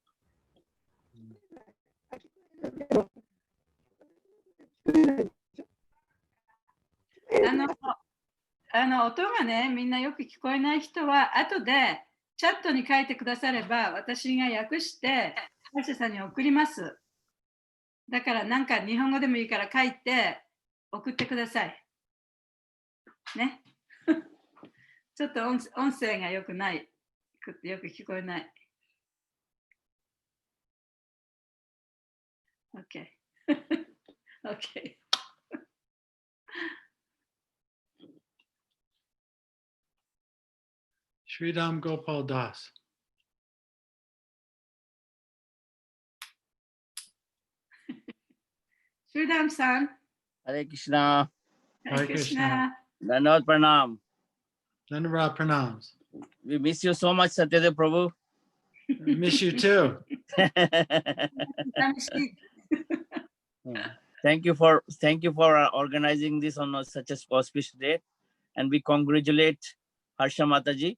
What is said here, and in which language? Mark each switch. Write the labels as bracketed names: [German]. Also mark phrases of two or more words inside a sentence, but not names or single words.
[Japanese] 音がね、みんなよく聞こえない人は、後でチャットに書いてくだされば、私が訳して、ハシさんに送ります。だからなんか日本語でもいいから書いて送ってください。ね。ちょっと音声がよくない。よく聞こえない。OK。OK。 Sridham Gopal Das. Sridham san. [Sanskrit] हरे कृष्ण. हरे कृष्ण. दण्डवत् प्रणाम. धनवद प्रणाम्स. [English] We miss you so much, Satyadev Prabhu. I miss you too. Thank you for organizing this on such a auspicious day, and we congratulate Harsha Mataji.